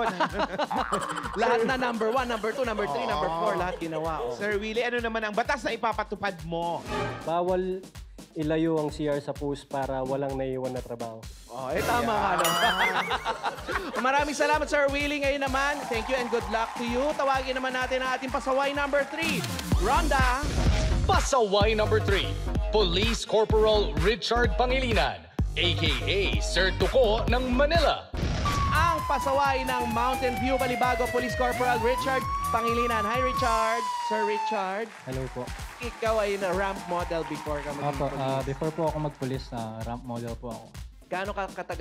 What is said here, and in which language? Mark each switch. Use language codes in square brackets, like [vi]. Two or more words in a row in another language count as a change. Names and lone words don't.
[tl] Lahat na number 1, number 2, number 3, number 4, lahat ginawa. Sir Willie, ano naman ang batas na ipapatupad mo? Bawal ilayo ang CR sa post para walang naiwan na trabaho. Tama nga naman. Maraming salamat, Sir Willie. Ngayon naman, [en] thank you and good luck to you. [tl] Tawagin naman natin ang ating pasaway number 3, Ronda. Pasaway number 3, Police Corporal Richard Pangilinan, a.k.a. Sir Tuko ng Manila. Ang pasaway ng Mountain View Balibago, Police Corporal Richard Pangilinan. [en] Hi, Richard. Sir Richard. [tl] Hello po. Ikaw ay [en] ramp model before [tl] ka maging police. Before po ako mag-police, [en] ramp model [tl] po ako.